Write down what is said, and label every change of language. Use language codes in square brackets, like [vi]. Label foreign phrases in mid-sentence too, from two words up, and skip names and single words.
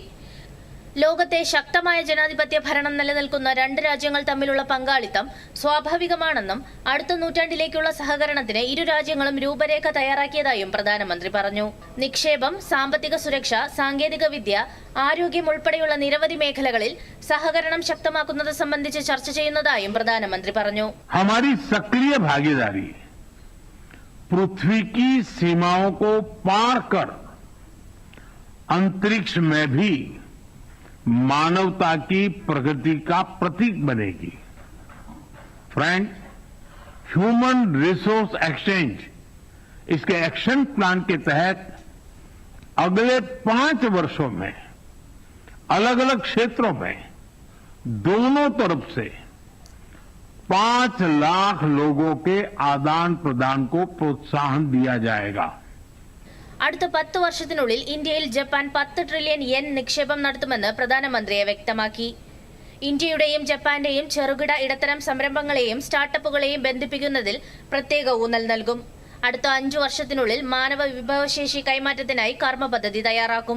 [ml] ലോകത്തെ ശക്തമായ ജനാധിപത്യ ഭരണം നിലനിൽക്കുന്ന രണ്ട് രാജ്യങ്ങൾ തമ്മിലുള്ള പങ്കാളിത്തം സ്വാഭാവികമാണെന്നും അടുത്ത നൂറ്റാണ്ടിലേക്കുള്ള സഹകരണത്തിന് ഇരു രാജ്യങ്ങളും രൂപരേഖ തയ്യാറാക്കിയതായും പ്രധാനമന്ത്രി പറഞ്ഞു. നിക്ഷേപം, സാമ്പത്തിക സുരക്ഷ, സാങ്കേതികവിദ്യ, ആരോഗ്യം ഉൾപ്പെടെയുള്ള നിരവധി മേഖലകളിൽ സഹകരണം ശക്തമാക്കുന്നത് സംബന്ധിച്ച് ചർച്ച ചെയ്യുന്നതായും പ്രധാനമന്ത്രി പറഞ്ഞു. [hi] पृथ्वी की सीमाओं को पार कर अंतरिक्ष में भी मानवता की प्रगति का प्रतीक बनेगी. फ्रेंड, [en] human resource exchange [hi] इसके [en] action plan [hi] के तहत अगले 5 वर्षों में अलग अलग क्षेत्रों में दोनों तरफ से 5 लाख लोगों के आदान प्रदान को प्रोत्साहन दिया जाएगा. [ml] അടുത്ത 10 വർഷത്തിനുള്ളിൽ ഇന്ത്യയിൽ ജപ്പാൻ 10 ട്രില്യൺ യെൻ നിക്ഷേപം നടത്തുമെന്ന് പ്രധാനമന്ത്രിയെ വ്യക്തമാക്കി. ഇന്ത്യയുടെയും ജപ്പാന്റെയും ചെറുകിട ഇടത്തരം സംരംഭങ്ങളെയും സ്റ്റാർട്ടപ്പുകളെയും ബന്ധിപ്പിക്കുന്നതിൽ പ്രത്യേക ഊന്നൽ നൽകും. അടുത്ത 5 വർഷത്തിനുള്ളിൽ മാനവ വിഭവശേഷി കൈമാറ്റത്തിനായി കർമ്മ പദ്ധതി തയ്യാറാക്കും.